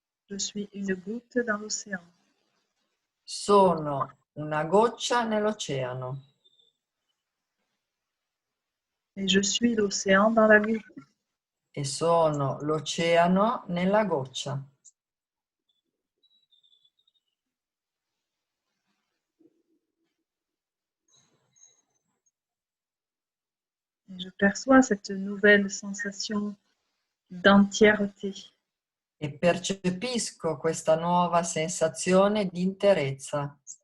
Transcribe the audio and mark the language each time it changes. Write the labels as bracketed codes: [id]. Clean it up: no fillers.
[fr] Je suis une goutte dans l'océan. [it] Sono una goccia nell'oceano [fr] Et je suis l'océan dans la goutte. [it] e sono l'oceano nella goccia. [fr] Et je perçois cette nouvelle sensation d'entièreté. [it] E percepisco questa nuova sensazione di interezza,